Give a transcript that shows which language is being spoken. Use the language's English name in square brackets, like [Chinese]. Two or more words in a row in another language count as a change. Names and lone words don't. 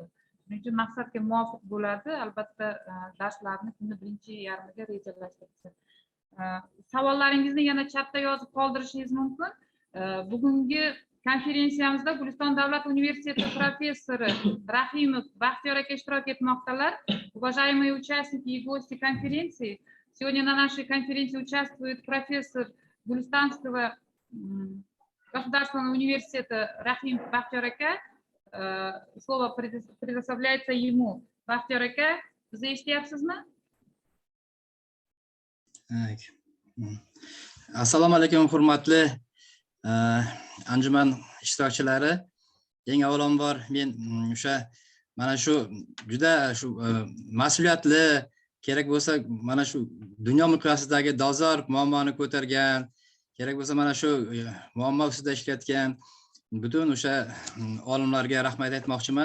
[Uzbek] Shuning uchun maqsadga muvofiq bo'ladi, albatta darslarni kunning birinchi yarmiga rejalashtirishdir. Savollaringizni yana chatda yozib qoldirishingiz mumkin. Bugungi konferensiyamizda Guliston davlat universiteti professori Rahimov Baxtiyor aka ishtirok etmoqdalar. [Russian] Уважаемые участники и гости конференции, сегодня на нашей конференции участвует профессор Гулистанского государственного университета Rahimov Baxtiyor aka. Слово предоставляется ему. [Uzbek] Baxtiyor aka, bizni eshityapsizmi? Assalomu alaykum, hurmatli anjuman ishtirokchilari. Eng avvalambor men mana shu juda mas'uliyatli, kerak bo'lsa mana shu dunyo miqyosidagi dolzarb muammoni ko'targan, kerak bo'lsa mana shu muammo ustida ishlayotgan butun o'sha olimlarga rahmat aytmoqchiman.